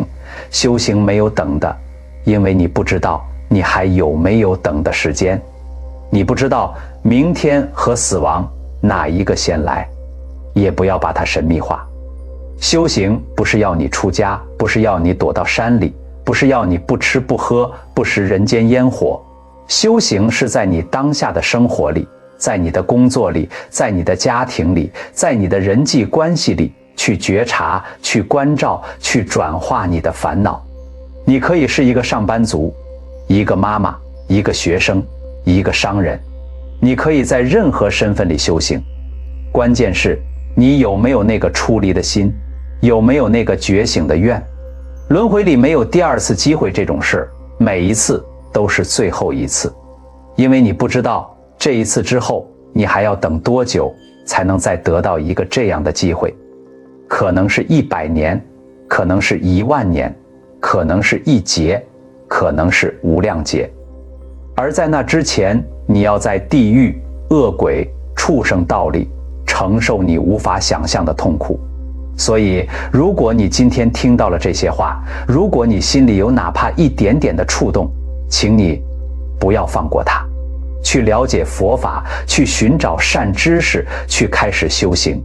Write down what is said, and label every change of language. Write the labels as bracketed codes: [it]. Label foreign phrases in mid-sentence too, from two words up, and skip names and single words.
[zh] 修行沒有等的，因為你不知道你還有沒有等的時間，你不知道明天和死亡哪一個先來，也不要把它神秘化。修行不是要你出家，不是要你躲到山裡，不是要你不吃不喝，不食人間煙火。修行是在你當下的生活裡，在你的工作裡，在你的家庭裡，在你的人際關係裡，去覺察，去關照，去轉化你的煩惱。你可以是一個上班族，一個媽媽，一個學生，一個商人，你可以在任何身份裡修行。關鍵是你有沒有那個出離的心，有沒有那個覺醒的願。輪迴裡沒有第二次機會這種事，每一次都是最後一次，因為你不知道這一次之後你還要等多久才能再得到一個這樣的機會。可能是100年，可能是10000年，可能是1劫，可能是无量劫。而在那之前，你要在地獄、惡鬼、畜生道裡承受你無法想象的痛苦。所以，如果你今天听到了這些話，如果你心裡有哪怕一點點的觸動，請你不要放過它，去了解佛法，去尋找善知識，去開始修行。